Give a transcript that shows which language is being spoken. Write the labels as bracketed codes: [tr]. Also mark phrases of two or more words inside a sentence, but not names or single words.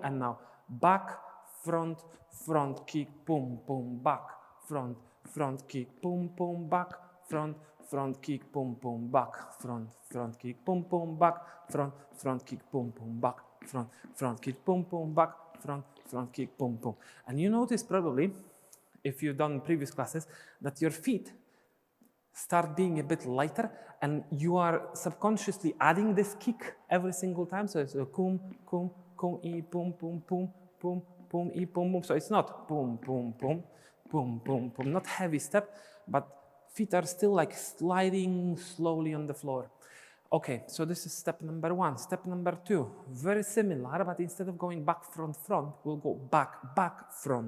[en] And now back, front, front, kick, boom, boom, back, front, front, kick, boom, boom, back, front, front, kick, boom, boom, back, front, front, kick, boom, boom, back, front, front, kick, boom, boom, back, front, front, kick, boom, boom, back, front, front, kick, boom, boom. And you notice probably, if you've done previous classes, that your feet start being a bit lighter and you are subconsciously adding this kick every single time. So it's a kum, kum, kum, e, boom, boom, boom, boom, boom, e, boom, boom. So it's not boom, boom, boom, boom, boom, boom, not heavy step, but feet are still like sliding slowly on the floor. Okay, so this is step number 1. Step number 2, very similar, but instead of going back, front, front, we'll go back, back, front.